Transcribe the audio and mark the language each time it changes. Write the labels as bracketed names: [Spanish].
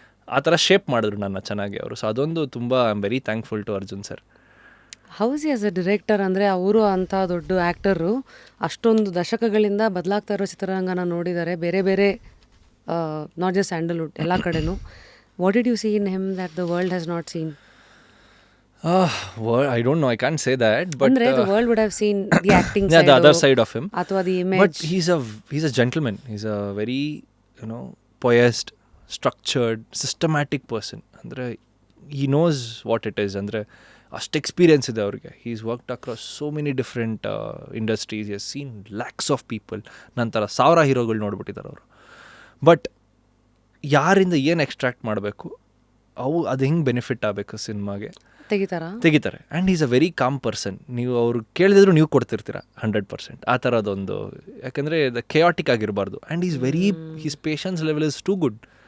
[Kannada] ಆ ಥರ ಶೇಪ್ ಮಾಡಿದ್ರು ನನ್ನ ಚೆನ್ನಾಗಿ ಅವರು. ಸೊ ಅದೊಂದು ತುಂಬ [English] I am very thankful to Arjun sir. How's as a director [Kannada] ಅಂದರೆ ಅವರು ಅಂಥ ದೊಡ್ಡ ಆ್ಯಕ್ಟರು ಅಷ್ಟೊಂದು ದಶಕಗಳಿಂದ ಬದಲಾಗ್ತಾ ಇರೋ ಚಿತ್ರರಂಗನ ನೋಡಿದ್ದಾರೆ, ಬೇರೆ ಬೇರೆ ನಾಟ್ ಜಸ್ಟ್ ಸ್ಯಾಂಡಲ್ವುಡ್ ಎಲ್ಲ ಕಡೆನೂ. [English] What did you see in him that the world has not seen? I don't know, I can't say that, but ಅಂದ್ರೆ the world would have seen the acting yeah, side, the other side of him, ಅಥವಾ the image. but he's a gentleman. He's a very poised, structured, systematic person. ಅಂದ್ರೆ he knows what it is. [Kannada] ಅಂದ್ರೆ ಅಷ್ಟು experience ಇದೆ ಅವ್ರಿಗೆ. [English] he has worked across so many different industries. he has seen lakhs of people. [Kannada] ನಂತರ 1000 ಹೀರೋಗಳು ನೋಡ್ಬಿಟ್ಟಿದ್ದಾರೆ ಅವರು. But ಯಾರಿಂದ ಏನು ಎಕ್ಸ್ಟ್ರಾಕ್ಟ್ ಮಾಡಬೇಕು, ಅದು ಹೆಂಗೆ ಬೆನಿಫಿಟ್ ಆಗಬೇಕು ಸಿನಿಮಾಗೆ ತೆಗಿತಾರೆ. [English] And is a very calm person. [Kannada] ನೀವು ಅವ್ರು ಕೇಳಿದ್ರು ನೀವು ಕೊಡ್ತಿರ್ತೀರ 100%. ಆ ಥರದೊಂದು, ಯಾಕಂದರೆ the ಕೆಯಾಟಿಕ್ ಆಗಿರಬಾರ್ದು. [English] And is very, his patience level is too good.